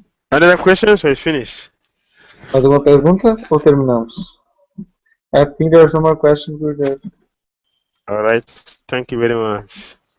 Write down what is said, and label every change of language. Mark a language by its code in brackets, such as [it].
[en] Another question, so it's finished. [pt] Mais alguma pergunta ou terminamos? [en] I think there are some more questions, Gurudev. Alright, thank you very much.